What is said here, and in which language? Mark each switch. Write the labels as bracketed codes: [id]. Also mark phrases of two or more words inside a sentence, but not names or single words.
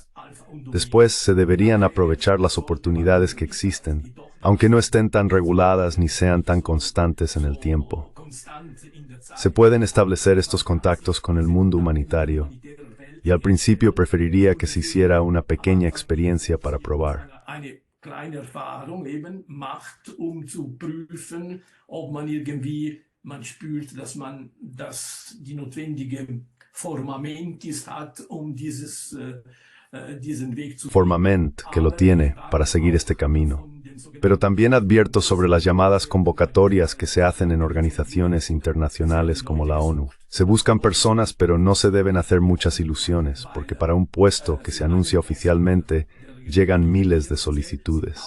[es] Después se deberían aprovechar las oportunidades que existen, aunque no estén tan reguladas ni sean tan constantes en el tiempo. Se pueden establecer estos contactos con el mundo humanitario, y al principio preferiría que se hiciera una pequeña experiencia para probar. [de] Kleine Erfahrung eben macht, zu prüfen, ob man man spürt, dass die notwendige Formamentis hat, diesen Weg zu Formament, [es] que lo tiene, para seguir este camino. Pero también advierto sobre las llamadas convocatorias que se hacen en organizaciones internacionales como la ONU. Se buscan personas, pero no se deben hacer muchas ilusiones, porque para un puesto que se anuncia oficialmente, llegan miles de solicitudes.